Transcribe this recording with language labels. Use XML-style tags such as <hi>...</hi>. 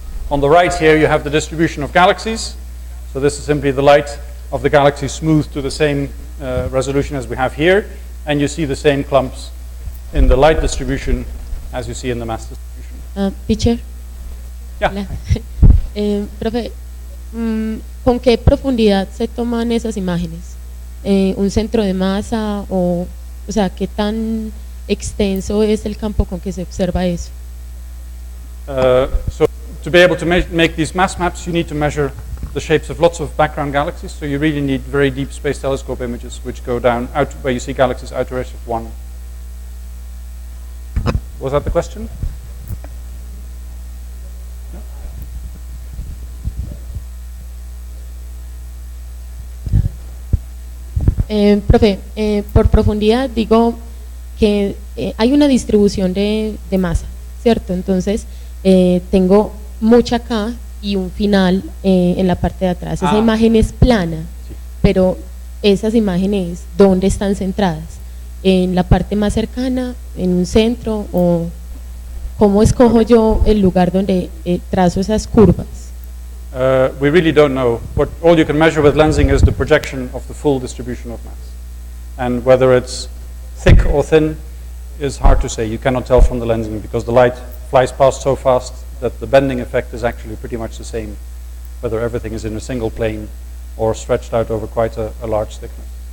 <en>On the right here, you have the distribution of galaxies. So this is simply the light of the galaxy smoothed to the same resolution as we have here. And you see the same clumps in the light distribution as you see in the mass distribution. Teacher. Yeah.</en> <es>Hola. Profe, ¿con qué profundidad se toman esas imágenes? ¿Un centro de masa o sea, qué tan extenso es el campo con que se observa eso?</es> <en>So to be able to make these mass maps, you need to measure the shapes of lots of background galaxies. So you really need very deep space telescope images, which go down out where you see galaxies out to redshift 1. Was that the question?</en> <es>Profe, por profundidad digo que hay una distribución de masa, ¿cierto? Entonces tengo mucha acá y un final en la parte de atrás. Esa imagen es plana, sí. Pero esas imágenes, ¿dónde están centradas? ¿En la parte más cercana, en un centro, o cómo escojo yo el lugar donde trazo esas curvas?</es> <en>We really don't know. All you can measure with lensing is the projection of the full distribution of mass. And whether it's thick or thin is hard to say. You cannot tell from the lensing because the light flies past so fast that the bending effect is actually pretty much the same, whether everything is in a single plane or stretched out over quite a large thickness.</en>